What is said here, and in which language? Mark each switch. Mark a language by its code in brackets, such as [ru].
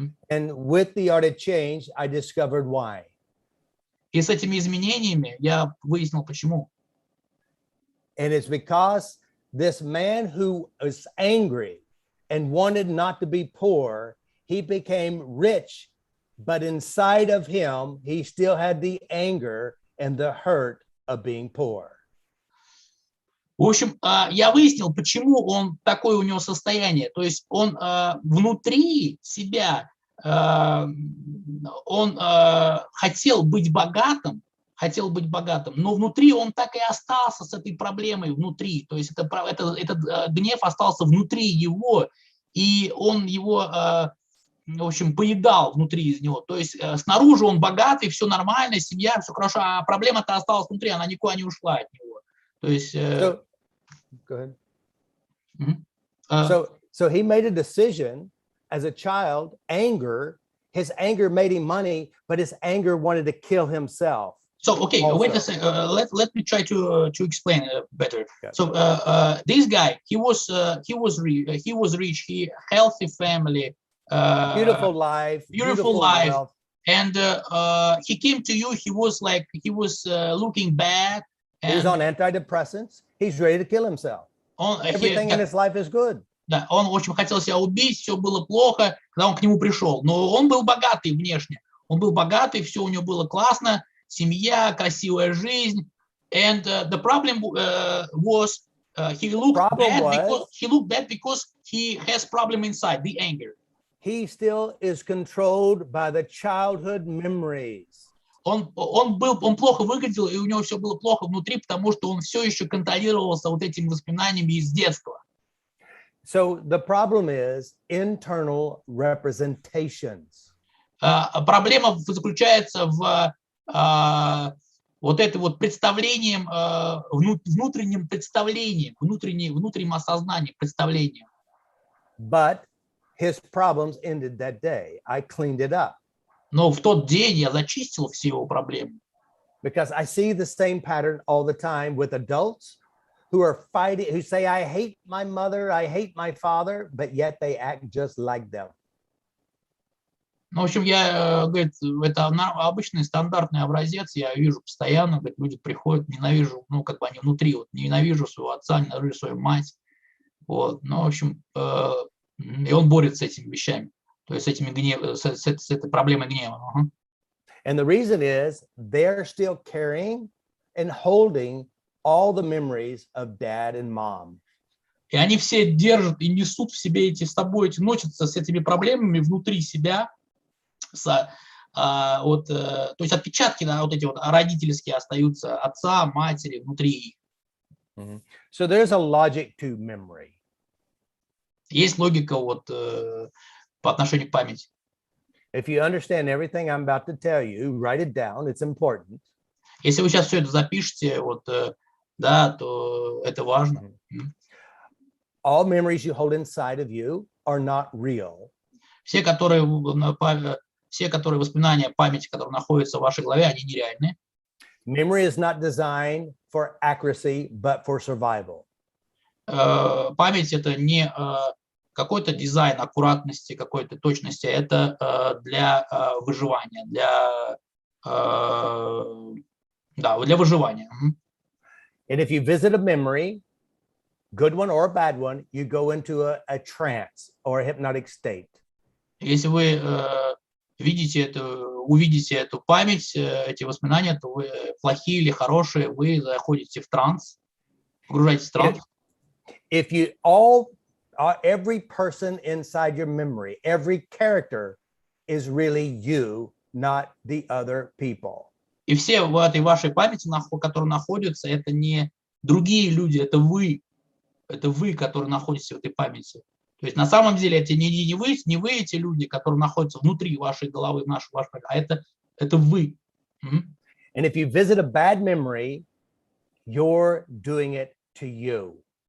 [en] And with the art of change, I discovered why. [ru] И с этими изменениями я выяснил, почему. [en] And it's because this man who was angry and wanted not to be poor, he became rich, but inside of him, he still had the anger and the hurt of being poor. [ru] В общем, я выяснил, почему он такое у него состояние. То есть он внутри себя, он хотел быть богатым, но внутри он так и остался с этой проблемой внутри. То есть этот гнев остался внутри его, и он его, в общем, поедал внутри из него. То есть снаружи он богатый, все нормально, семья, все хорошо, а проблема-то осталась внутри, она никуда не ушла от него. То есть... [en] Go ahead. So he made a decision as a child, his anger made him money, but his anger wanted to kill himself. So, okay, also. Wait a second. Let me try to explain better. Yeah. So, this guy, he was rich, he healthy family, beautiful life, wealth. And he came to you. He was looking bad. And he's on antidepressants. He's ready to kill himself. Everything in his life is good. [ru] Да, он, в общем, хотел себя убить, все было плохо, когда он к нему пришел. Но он был богатый внешне. Он был богатый, все у него было классно, семья, красивая жизнь. [en] And the problem was he looked bad because he has problem inside, the anger. He still is controlled by the childhood memories. [ru] он плохо выглядел, и у него все было плохо внутри, потому что он все еще контролировался вот этими воспоминаниями из детства. [en] So the problem is internal representations. [ru] Проблема заключается в вот это вот представлением, внутренним представлением, внутренним осознанием, представлением. [en] But his problems ended that day. I cleaned it up. [ru] Но в тот день я зачистил все его проблемы. [en] Because I see the same pattern all the time with adults who are fighting, who say, I hate my mother, I hate my father, but yet they act just like them. [ru] Ну, в общем, говорит, это обычный стандартный образец, я вижу постоянно, говорит, люди приходят, ненавижу, ну, как бы они внутри, вот, ненавижу своего отца, ненавижу свою мать, вот, ну, в общем, и он борется с этими вещами, то есть с этой проблемой гнева. [en] And the reason is they're still carrying and holding all the memories of dad and mom. [ru] И они все держат и несут в себе носятся с этими проблемами внутри себя, то есть отпечатки, да, вот эти вот родительские остаются отца, матери внутри их. [en] So there's a logic to memory. [ru] Есть логика вот по отношению к памяти. [en] If you understand everything I'm about to tell you, write it down. It's important. [ru] Если вы сейчас все это запишете, вот, да, то это важно. [en] All memories you hold inside of you are not real. [ru] Все воспоминания памяти, которые находятся в вашей голове, они нереальны. [en] Memory is not designed for accuracy, but for survival. [ru] Память — это не какой-то дизайн аккуратности, какой-то точности, это для выживания, для выживания. [en] And if you visit a memory, good one or a bad one, you go into a trance or a hypnotic state. [ru] Если вы увидите эту память, эти воспоминания, то вы плохие или хорошие, вы заходите в транс, погружаетесь в транс. [en] If you every person inside your memory, every character is really you, not the other people. [ru] И все в этой вашей памяти, которые находятся, это не другие люди, это вы, которые находитесь в этой памяти. То есть на самом деле это не вы эти люди, которые находятся внутри вашей головы, а это вы. [en] And if you visit a bad memory, you're doing it to you.